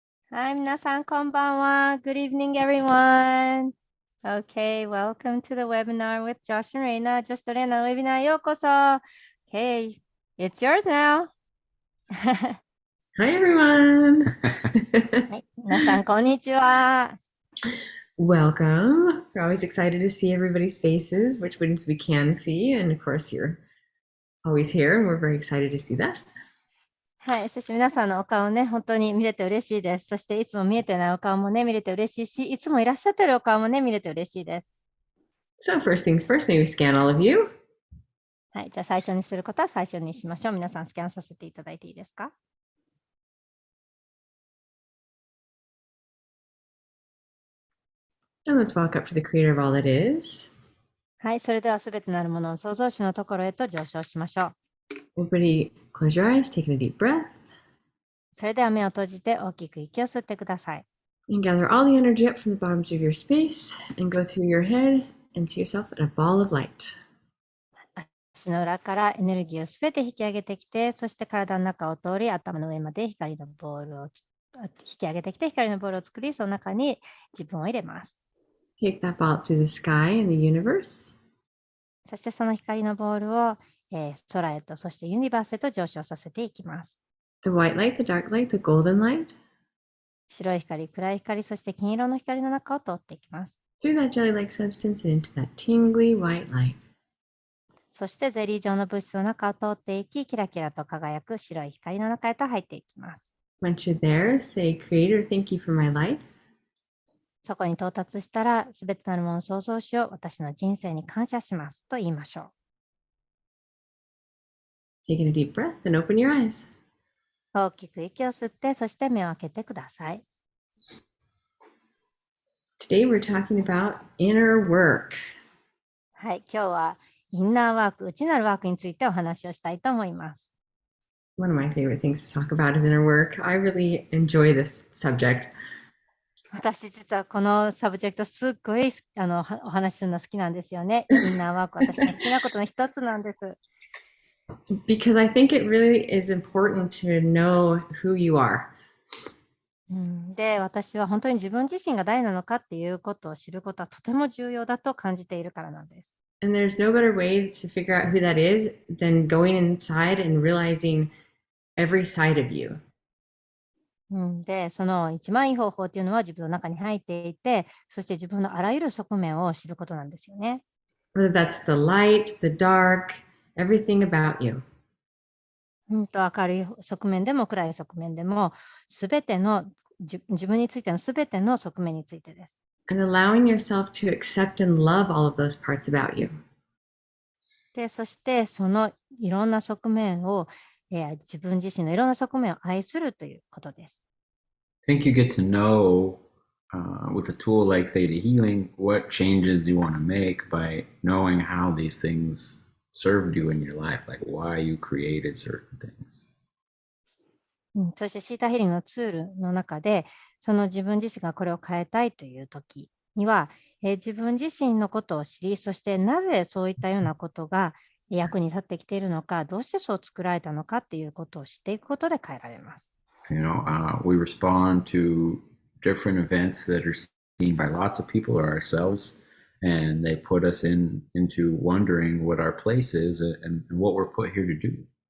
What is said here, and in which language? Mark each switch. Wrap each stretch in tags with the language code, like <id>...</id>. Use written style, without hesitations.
<ja>はい、皆さんこんばんは。</ja> <en>Good evening, everyone. Okay, welcome to the webinar with Josh and Reina.</en> <ja>Josh と Reina のウェビナーへようこそ。</ja> <en>Okay, it's yours now.</en> <ja>は</ja> <en>Hi, everyone.</en> <ja>い、皆さんこんにちは。</ja> <en>Welcome. We're always excited to see everybody's faces, which ones we can see. And of course, you're always here, and we're very excited to see that.</en> <ja>はい、そして皆さんのお顔ね、本当に見れて嬉しいです。そしていつも見えてないお顔もね、見れて嬉しいし、いつもいらっしゃってるお顔もね、見れて嬉しいです。</ja> <en>So, first things first, may we scan all of you?</en> <ja>はい、じゃあ最初にすることは最初にしましょう。皆さんスキャンさせていただいていいですか？</ja> <en>And let's walk up to the creator of all that is.</en> <ja>はい、それではすべてなるものの創造主のところへと上昇しましょう。</ja> <en>Everybody, close your eyes, taking a deep breath,</en> <ja>それでは目を閉じて大きく息を吸ってください。</ja> <en>and gather all the energy up from the bottoms of your space and go through your head and see yourself in a ball of light.</en> <ja>足の裏からエネルギーをすべて引き上げてきて、そして体の中を通り頭の上まで光のボールを引き上げてきて、光のボールを作り、その中に自分を入れます。</ja> <en>Take that ball up through the sky and the universe.</en> <ja>そしてその光のボールを、空へと、そしてユニバースへと上昇させていきます。</ja> <en>The white light, the dark light, the golden light.</en> <ja>白い光、暗い光、そして金色の光の中を通っていきます。</ja> <en>Through that jelly-like substance and into that tingly white light.</en> <ja>そしてゼリー状の物質の中を通っていき、キラキラと輝く白い光の中へと入っていきます。</ja> <en>Once you're there, say, Creator, thank you for my life.</en> <ja>そこに到達したら、すべてなるもの創造主を私の人生に感謝しますと言いましょ</ja> <en>Taking a deep breath and open your eyes.</en> <ja>う。大きく息を吸って、そして目を開けてください。</ja> <en>Today we're talking about inner work.</en> <ja>はい、今日はインナーワーク、内なるワークについてお話をしたいと思います。</ja> <en>One of my favorite things to talk about is inner work. I really enjoy this subject.</en> <ja>私実はこのサブジェクトすっごいお話しするの好きなんですよね。インナーワーク、私の好きなことの一つなんです。</ja> <en>Because I think it really is important to know who you are.</en> <ja>で、私は本当に自分自身が誰なのかっていうことを知ることはとても重要だと感じているからなんです。</ja> <en>And there's no better way to figure out who that is than going inside and realizing every side of you.</en> <ja>で、その一番いい方法っていうのは自分の中に入っていて、そして自分のあらゆる側面を知ることなんですよね。</ja> <en>Whether that's the light, the dark, everything about you.</en> <ja>明るい側面でも暗い側面でも、すべての自分についてのすべての側面についてです。</ja> <en>And allowing yourself to accept and love all of those parts about you.</en> <ja>で、そしてそのいろんな側面を、自分自身のいろんな側面を愛するということです。</ja> <en>I think you get to know with a tool like theta healing what changes you want to make by knowing how these things served you in your life, like why you created certain things.</en> <ja>そしてシータヒリングのツールの中で、その自分自身がこれを変えたいという時には、自分自身のことを知り、そしてなぜそういったようなことが役に立ってきているのか、どうしてそう作られたのかっていうことを知っていくことで変えられます。</ja> <en>We respond to different events that are seen by lots of people or ourselves, and they put us into wondering what our place is and what we're put here to do.</en>